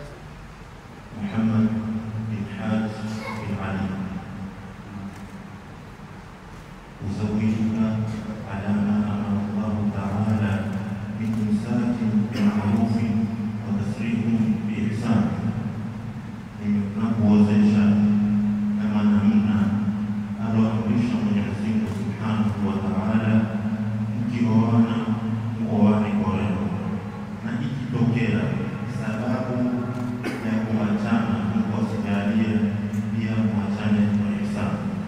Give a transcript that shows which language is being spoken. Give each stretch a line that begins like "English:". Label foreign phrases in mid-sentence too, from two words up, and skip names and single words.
Arabic: محمد بن حاج بن علي أزوجك على ما أمر الله تعالى بإمساك بمعروف وتسريح بإحسان
Swahili: nakuozesha kama namna aloamrisha Mwenyezi Mungu
Arabic: سبحانه وتعالى,
Swahili: mkioana muoane kwa wema, na ikitokea sababu ya kuachana Mungu asijalie pia muachane kwa ihsani.